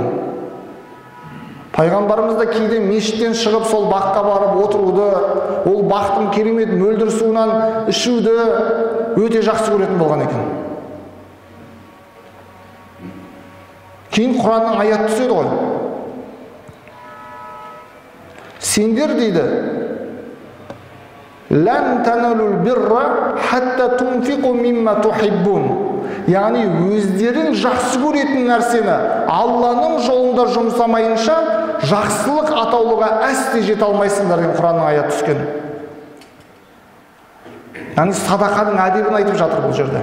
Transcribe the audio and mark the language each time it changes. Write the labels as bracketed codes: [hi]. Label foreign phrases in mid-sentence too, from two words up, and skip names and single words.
[kk] Пайғамбарымыз да кейде мешіттен шығып сол баққа барып отыруды, ол бақтың керемет мөлдір суынан ішуді өте жақсы көретін болған екен. Кейін Құранның аят түседі ғой. Сендер дейді, [ar] «لن تنالوا البر حتى تنفقوا مما تحبون». [kk] Яғни өздерің жақсы көретін нәрсені Алланың жолында жұмсамайынша жақсылық атаулыға әсте жете алмайсыңдар деген Құранның аят түскен. Яғни садақаның әдебін айтып жатыр бұл жерде.